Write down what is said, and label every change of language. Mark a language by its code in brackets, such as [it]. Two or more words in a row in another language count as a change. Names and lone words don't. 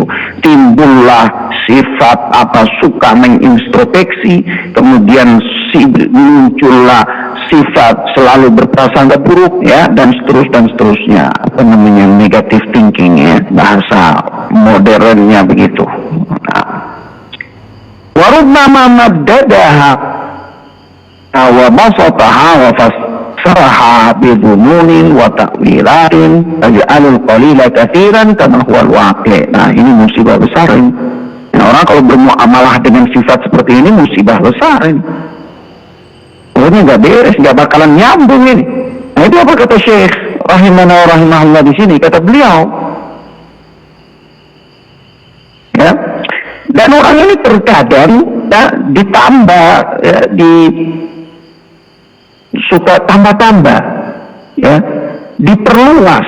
[id] Timbullah sifat apa, suka mengintrospeksi, kemudian muncullah sifat selalu berprasangka buruk, ya, dan seterusnya, apa namanya, [en] negative thinking, [id] ya, bahasa modernnya begitu. Nah, [ar] وربما مددها وبسطها وفسرها بظنون وتأويلات تجعل القليل كثيرا كما هو الواقع'. [id] Nah, ini musibah besar ini. Orang kalau bermuamalah dengan sifat seperti ini musibah besar ini. Pokoknya nggak beres, nggak bakalan nyambung ini. Nah, itu apa kata Syekh rahimana rahimahullah di sini? Kata beliau, ya, dan orang ini terkadang ditambah, ya, suka tambah-tambah, ya, diperluas.